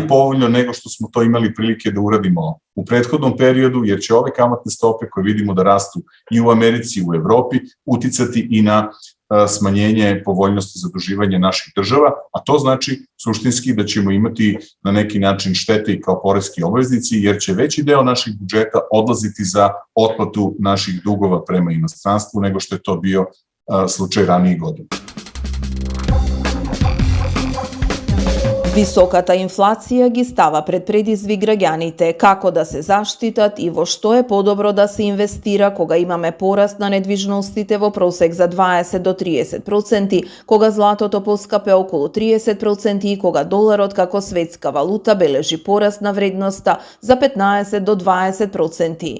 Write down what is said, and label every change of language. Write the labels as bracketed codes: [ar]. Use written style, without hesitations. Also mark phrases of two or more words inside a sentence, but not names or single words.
[sr] povoljno nego što smo to imali prilike da uradimo u prethodnom periodu, jer će ove kamatne stope koje vidimo da rastu i u Americi i u Evropi uticati i na smanjenje povoljnosti zaduživanja naših država, a to znači suštinski da ćemo imati na neki način štete i kao poreski obveznici, jer će veći deo naših budžeta odlaziti za otplatu naših dugova prema inostranstvu nego što je to bio slučaj ranijih godina. [mk] Високата инфлација ги става пред предизвик граѓаните како да се заштитат и во што е подобро да се инвестира кога имаме пораст на недвижностите во просек за 20 до 30%, кога златото поскапе околу 30% и кога доларот како светска валута бележи пораст на вредноста за 15 до 20%.